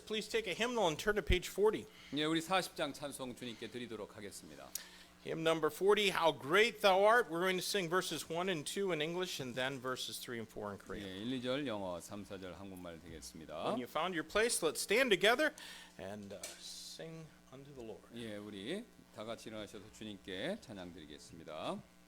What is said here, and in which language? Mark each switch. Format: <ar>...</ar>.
<en>Please take a hymnal and turn to page 40.</en> <ko>예, 우리 40장 찬송 주님께 드리도록 하겠습니다.</ko> <en>Hymn number 40, How Great Thou Art. We're going to sing verses 1 and 2 in English and then verses 3 and 4 in Korean.</en> <ko>예, 1, 2절 영어, 3, 4절 한국말 되겠습니다.</ko> <en>When you found your place, let's stand together and sing unto the Lord.</en> <ko>예, 우리 다 같이 일어나셔서 주님께 찬양 드리겠습니다.</ko>